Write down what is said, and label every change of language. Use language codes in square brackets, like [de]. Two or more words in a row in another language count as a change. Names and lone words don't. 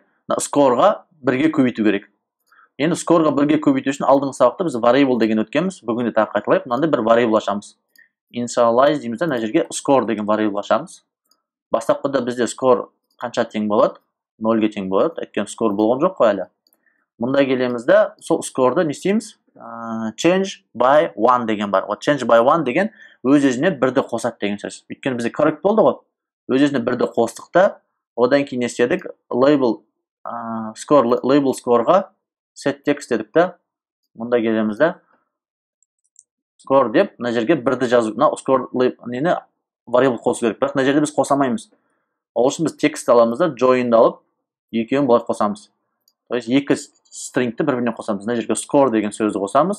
[kk] Scoreға бірге көбейту керек. Енді scoreға бірге көбейту үшін алдыңғы сабақта біз variable деген өткенбіз. Бүгінде тағы қайталайық. Мынандай бір variable ашамыз. Initialize дейміз, мына жерге score деген variable ашамыз. Бастапқыда бізде score қанша тең болады? 0-ге тең болады. Өйткені score болған жоқ қой әлі. Мұнда келеміз де, сол score'ды не істейміз? [en] Change by 1 [kk] деген бар. [en] Change by 1 [kk] деген өз-өзіне бірді қосады деген сөз. Өйткені бізде correct болды ғой. Өз-өзіне бірді қостық та, одан кейін не істедік? [en] Label score'ға set text [kk] дедік та. Мұнда келеміз де, score деп, мына жерге бірді жазу. Score нені variable қосу керек. Бірақ мына жерде біз қосамаймыз. Ол үшін біз текст аламыз да, join'ды алып, екеуін былай қосамыз. [ru] То есть, [kk] екі string'ті бір-біріне қосамыз. Мына жерге score деген сөзді қосамыз.